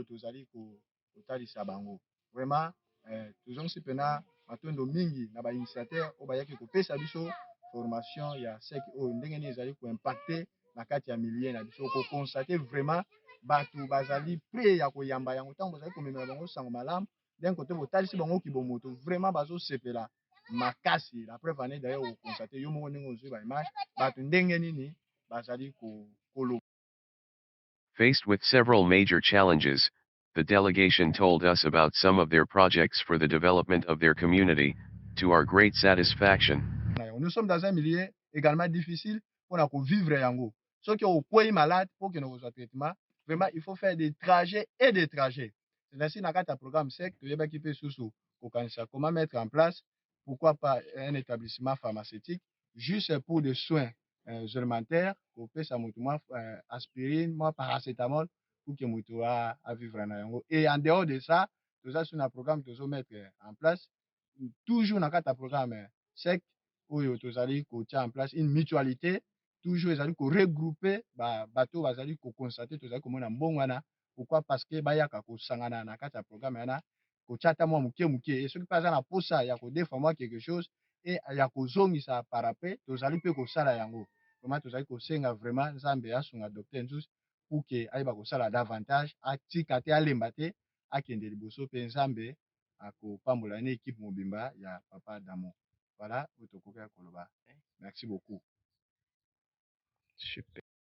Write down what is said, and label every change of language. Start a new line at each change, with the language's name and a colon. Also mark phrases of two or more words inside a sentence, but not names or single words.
Lingala: tozali kotalisa bango vraiment tozongisi mpena matondo mingi na bainitiateur oyo bayaki kopesa biso formation ya SEC oyo ndenge nini ezali koimpacte na kati ya milie na biso kokonstate vraiment bato bazali prêt ya koyamba yango ntango bazali komemela bango sango malamu
French: d'un côté
Lingala: botalisi bango kibomoto vraiment bazosepela makasi
French: la preuve
Lingala: ane d'ailleurs okonstate yo moko ndenge ozwi baimage bato ndenge nini
English: Faced with several major challenges, the delegation told us about some of their projects for the development of their community, to our great satisfaction.
French: Nous sommes dans un milieu également difficile pour vivre yango. Ceux qui ont été malades pour que nous ayons traitement, vraiment il faut faire des trajets et des trajets. C'est ainsi dans le programme SEC, comment mettre en place, pourquoi pas un établissement pharmaceutique, juste pour des soins élémentaires, pour faire ça, aspirine, paracétamol, pour que nous vivre en yango. Et en dehors de ça, nous avons un programme que nous mettre en place, toujours dans le programme SEC, où
Lingala: tozali kotia
French: en place une mutualité
Lingala: toujours ezali ko regrouper bato bazali ko constater tozali komona mbongo wana
French: pourquoi parce que
Lingala: bayaka ko sangana na kati ya programme yana kotia ta mwa muke et soki pas na posa ya ko défendre
French: moi quelque chose
Lingala: et ya ko zongisa
French: par après
Lingala: tozali pe ko sala yango vraiment tozali ko senga vraiment nzambe asunga docteur Nzuzi
French: pour que
Lingala: ayeba ko sala davantage atika te alemba te akende liboso pe nzambe akopambola ne équipe mobimba ya papa Damo.
French: Voilà, merci beaucoup. Super.